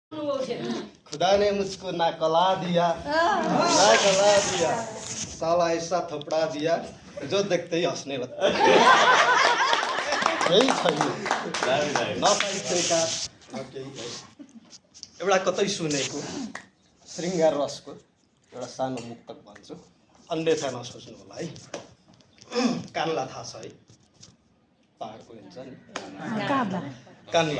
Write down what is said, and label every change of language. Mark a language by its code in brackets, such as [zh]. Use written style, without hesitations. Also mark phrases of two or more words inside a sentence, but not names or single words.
[hi] खुदा ने मुझको ना कला दिया ना कला दिया, साला ऐसा थपड़ा दिया जो देखते ही हंसने लगता है। [ne] यही छैन नपाइसकेका एउटा कतै सुनेको श्रृङ्गार रसको एउटा सानो मुक्तक भन्छु, अन्यथा नसोच्नु होला है। कान्ला थाहा छ है, पहाडको हुन्छ नि कान्ला।